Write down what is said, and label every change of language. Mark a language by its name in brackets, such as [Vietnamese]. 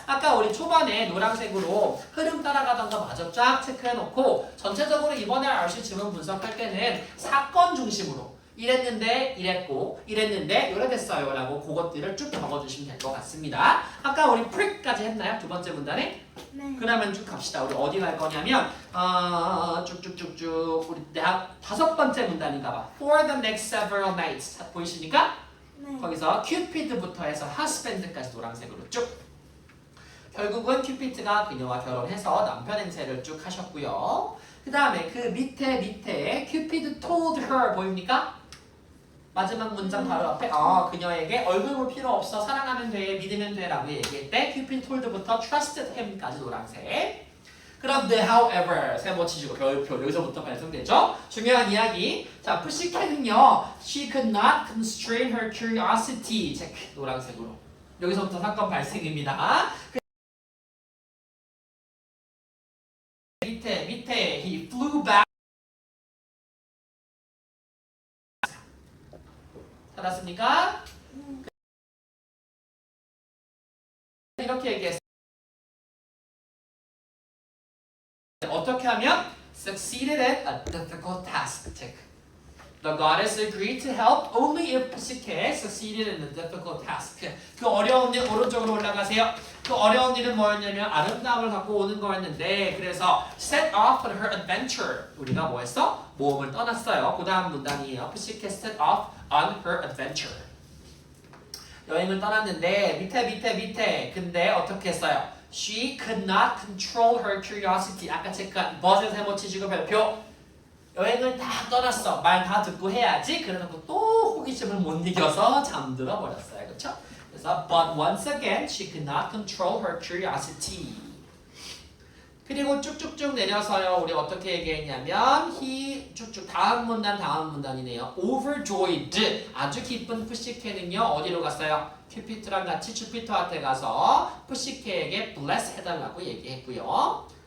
[Korean] 아까 우리 초반에 노란색으로 흐름 따라가던 거 마저 쫙 체크해놓고 전체적으로 이번에 RC 지문 분석할 때는 사건 중심으로 이랬는데 이랬고 이랬는데 이래됐어요 라고 그것들을 쭉 적어주시면 될 것 같습니다. 아까 우리 prick까지 했나요? 두 번째 문단에? 네. 그러면 쭉 갑시다. 우리 어디 갈 거냐면 쭉쭉쭉쭉 우리 다섯 번째 문단인가 봐. [English] For the next several nights [Korean] 보이십니까? 네. 거기서 큐피드부터 해서 husband까지 노란색으로 쭉. 결국은 큐피드가 그녀와 결혼해서 남편 행세를 쭉 하셨고요. 그 다음에 그 밑에 큐피드 told her 보입니까? 마지막 문장 바로 앞에 그녀에게 얼굴 볼 필요 없어 사랑하면 돼 믿으면 돼 라고 얘기할 때 큐피드 told부터 trusted him까지 노란색. 그럼 the however 세모치시고 별표 여기서부터 발생되죠. 중요한 이야기. 자 푸시캔은요 [English] she could not constrain her curiosity [Korean] 체크 노란색으로. 여기서부터 사건 발생입니다. 밑에 [English] he flew back [Korean] 알았습니까? 이렇게 얘기했어요. 어떻게 하면 [English] succeeded at a difficult task. check. The goddess agreed to help only if Psyche succeeded in a difficult task. [Korean] 그 어려운 일 오른쪽으로 올라가세요. 그 어려운 일은 뭐였냐면 아름다움을 갖고 오는 거였는데 그래서 [English] set off on her adventure. [Korean] 우리가 뭐 했어? 모험을 떠났어요. 그 다음 문단이에요. [English] Psyche set off on her adventure. [Korean] 여행을 떠났는데 밑에 근데 어떻게 했어요? [English] She could not control her curiosity. [Korean] 아까 체크한 버스 세모치시고 별표. 여행을 다 떠났어. 말 다 듣고 해야지. 그래놓고 또 호기심을 못 이겨서 잠들어 버렸어요. 그렇죠? 그래서 [English] but once again she could not control her curiosity. [Korean] 그리고 쭉쭉쭉 내려서요. 우리 어떻게 얘기했냐면 he 쭉쭉 다음 문단이네요. overjoyed 아주 기쁜 푸시케는요. 어디로 갔어요? 큐피트랑 같이 주피터한테 가서 푸시케에게 bless 해달라고 얘기했고요.